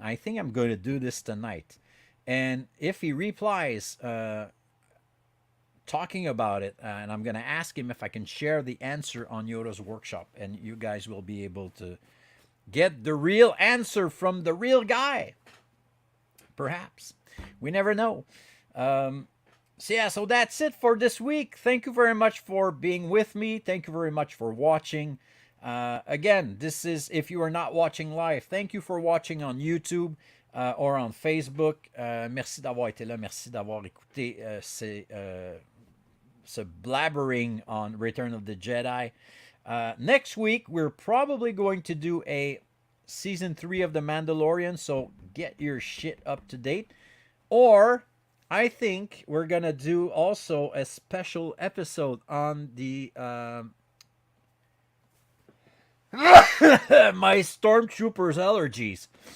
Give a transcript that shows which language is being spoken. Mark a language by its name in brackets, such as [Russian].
[English] I think I'm going to do this tonight. And if he replies talking about it, and I'm going to ask him if I can share the answer on Yoda's workshop, and you guys will be able to get the real answer from the real guy. Perhaps. We never know. So that's it for this week. Thank you very much for being with me. Thank you very much for watching. Again, this is, if you are not watching live, thank you for watching on YouTube or on Facebook. [French] Merci d'avoir été là. Merci d'avoir écouté ce [English] blabbering on [French] Return of the Jedi. [English] Next week, we're probably going to do a season 3 of The Mandalorian, so get your shit up to date. Or I think we're going to do also a special episode on the my stormtroopers allergies.